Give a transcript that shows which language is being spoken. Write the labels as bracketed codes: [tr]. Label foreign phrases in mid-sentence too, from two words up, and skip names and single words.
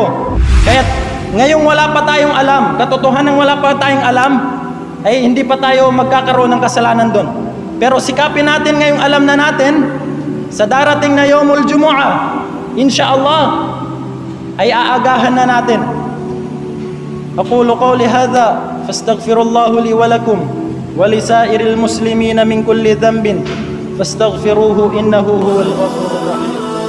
[tl] Kaya ngayong wala pa tayong alam, katotohanan wala pa tayong alam, ay hindi pa tayo magkakaroon ng kasalanan doon. Pero sikapin natin ngayong alam na natin, sa darating na [ar] يوم الجمعة, [tl] insyaallah, ay aagahan na natin. [ar] أقول قولي هذا فأستغفر الله لي ولكم ولسائر المسلمين من كل ذنب فاستغفروه إنه هو الغفور الرحيم.